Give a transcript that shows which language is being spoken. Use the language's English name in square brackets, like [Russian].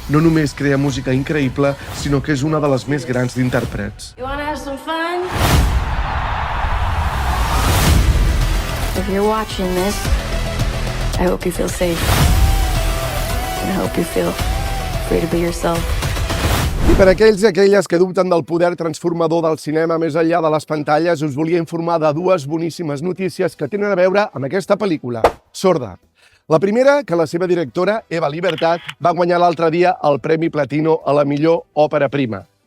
[Catalan] No només crea música increïble, sinó que és una de les més grans d'intèrprets. [English] You want to have some fun? If you're watching this, I hope you feel safe. And I hope you feel free to be yourself. [Catalan] I per aquells i aquelles que dubten del poder transformador del cinema més enllà de les pantalles, us volia informar de 2 boníssimes notícies que tenen a veure amb aquesta pel·lícula, Sorda. La primera, que la seva directora, Eva Libertad, va guanyar l'altre dia el Premi Platino a la millor òpera prima.